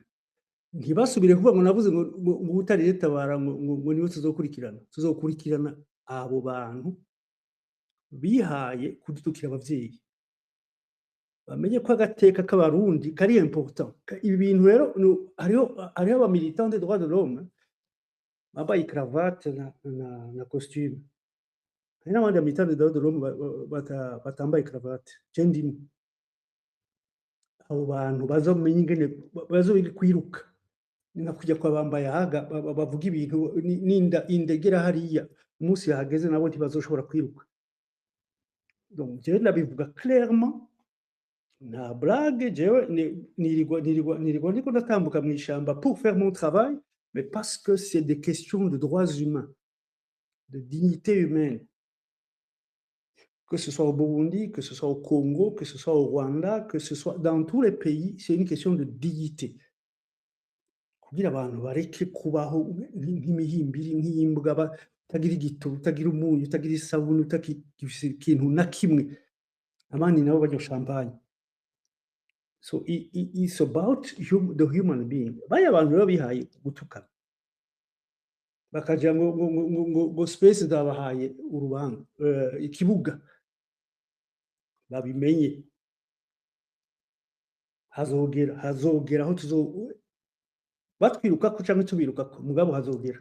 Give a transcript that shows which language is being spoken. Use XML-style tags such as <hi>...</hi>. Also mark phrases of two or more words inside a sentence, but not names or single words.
<rn>Ntibasubire kuvuga ngo navuze ngo utari Red Tabara ngo niwe tuzokurikirana. Tuzokurikirana abo bantu bihaye kudutukira abavyeyi. Bamenye ko agateka k'abarundi kari important. Ibi bintu rero hariho aba</rn> <fr>militants des droits de l'homme</fr> <rn>bambaye cravate na costume. Hari n'abandi</rn> <fr>militants des droits de l'homme</fr> <rn>batambaye cravate. Je ndimo. Abo bantu bazomenye ingene bazobiga kwiruka, na kujya kwa bambaye haga bavuga ibintu indegera hariya, umunsi yahageze nabo ntibazoshobora kwiruka.</rn> <fr>Donc je</fr> <rn>ndabivuga clairement, nta blague. Jewe nirirwa ndiko ndatambuka mu ishamba</rn> <fr>pour faire mon travail, mais parce que c'est des questions de droits humains, de dignité humaine. Que ce soit au Burundi, que ce soit au Congo, que ce soit au Rwanda, que ce soit dans tous les pays, c'est une question de dignité.</fr> <rn>Kugira abantu bareke kubaho nk'imihimbiri, nk'imbwa, utagira igitoro, utagira umunyu, utagira isabuni, utagira ikintu na kimwe, abandi nabo barya champagne.</rn> <en>So it's about the human being.</en> <rn>Baya abantu rero bihaye gutukana, bakagira ngo space zabahaye urubanza, ikibuga. Babimenye, hazogera aho batwirukako canke tubirukako, mugabo hazogera.</rn>